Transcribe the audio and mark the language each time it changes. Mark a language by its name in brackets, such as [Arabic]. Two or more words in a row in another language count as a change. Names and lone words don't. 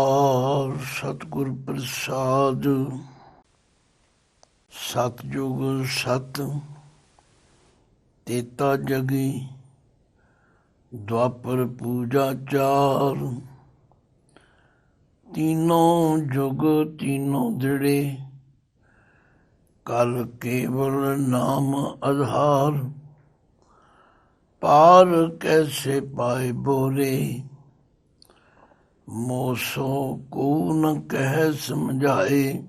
[Punjabi] ਓੰਕਾਰ ਸਤਿਗੁਰ ਪ੍ਰਸਾਦ। ਸਤਿਯੁਗ ਸਤ ਤੇਤਾ ਜਗੀ, ਦੁਆਪਰ ਪੂਜਾ ਚਾਰ। ਤੀਨੋਂ ਜੁਗ ਤੀਨੋਂ ਦ੍ਰਿੜ੍ਹੇ, ਕਲ ਕੇਵਲ ਨਾਮ ਆਧਾਰ। ਪਾਰ ਕੈਸੇ ਪਾਏ ਬੋਰੇ, ਮੋਸੋ ਕੋ ਨ ਕਹ ਸਮਝਾਏ।